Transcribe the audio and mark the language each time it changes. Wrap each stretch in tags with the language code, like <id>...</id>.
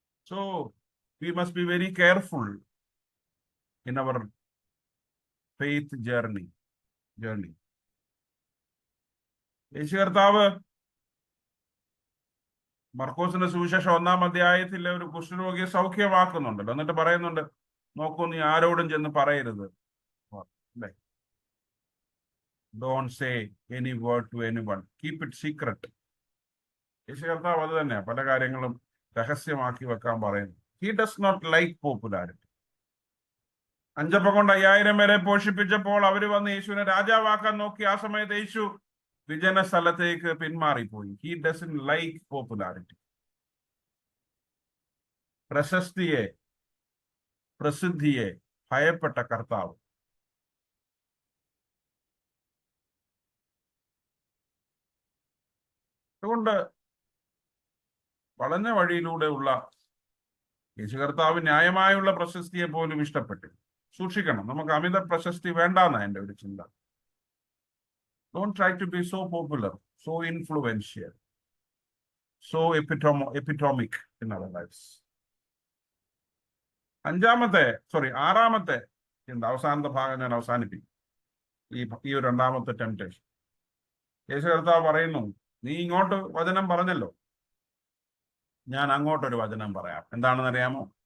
<en>So we must be very careful in our faith journey.</en> <ml>യേശു കർത്താവ് മർക്കോസിന്റെ സുവിശേഷം 1-ാം അധ്യായത്തിൽ ഒരു കുഷ്ഠരോഗിയെ സൗഖ്യമാക്കുന്നുണ്ടല്ലോ. എന്നിട്ട് പറയുന്നുണ്ട്, നോക്കൂ, നീ ആരോടും ചെന്ന് പറയരുത്.</ml> <en>Don't say any word to anyone. Keep it secret.</en> <ml>യേശു കർത്താവ് അത് തന്നെ പല കാര്യങ്ങളും രഹസ്യമാക്കി വെക്കാൻ പറയുന്നു.</ml> <en>He does not like popularity.</en> <ml>5 അപ്പം കൊണ്ട് 5000 പേരെ പോഷിപ്പിച്ചപ്പോൾ അവര് വന്ന് യേശുവിനെ രാജാവാക്കാൻ നോക്കി. ആ സമയത്ത് യേശു വിജന സ്ഥലത്തേക്ക് പിന്മാറിപ്പോയി.</ml> <en>He doesn't like popularity.</en> <ml>പ്രസിദ്ധിയെ ഭയപ്പെട്ട കർത്താവ്. അതുകൊണ്ട് വളഞ്ഞ വഴിയിലൂടെയുള്ള യേശു കർത്താവ് ന്യായമായുള്ള പ്രശസ്തിയെ പോലും ഇഷ്ടപ്പെട്ടു. സൂക്ഷിക്കണം, നമുക്ക് അമിത പ്രശസ്തി വേണ്ടാന്ന എൻ്റെ ഒരു ചിന്ത.</ml> <en>Don't try to be so popular, so influential, so epitomic in our lives.</en> <ml>6ാമത്തെ ചിന്ത, അവസാനത്തെ ഭാഗം ഞാൻ അവസാനിപ്പിക്കും. ഈ ഒരു 2ാമത്തെ ടെംപ്റ്റേഷൻ. യേശു കർത്താവ് പറയുന്നു, നീ ഇങ്ങോട്ട് വചനം പറഞ്ഞല്ലോ, ഞാൻ അങ്ങോട്ടൊരു വചനം പറയാം. എന്താണെന്നറിയാമോ?</ml>